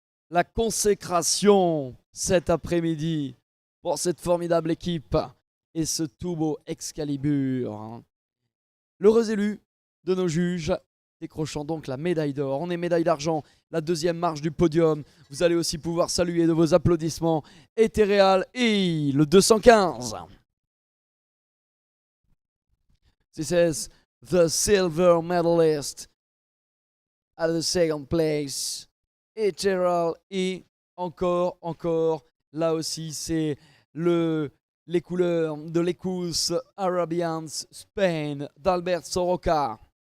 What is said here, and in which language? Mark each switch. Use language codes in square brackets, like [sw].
[fr] La consécration cet après-midi pour cette formidable équipe et ce tout beau Excalibur. L'heureux élu de nos juges décrochant donc la médaille d'or. On est médaille d'argent, la deuxième marche du podium. Vous allez aussi pouvoir saluer de vos applaudissements Ethereal et le 215. [en] This is the silver medalist at the second place. [fr] Ethereal et encore, là aussi c'est les couleurs de l'Ecus Arabians Spain d'Albert Soroka.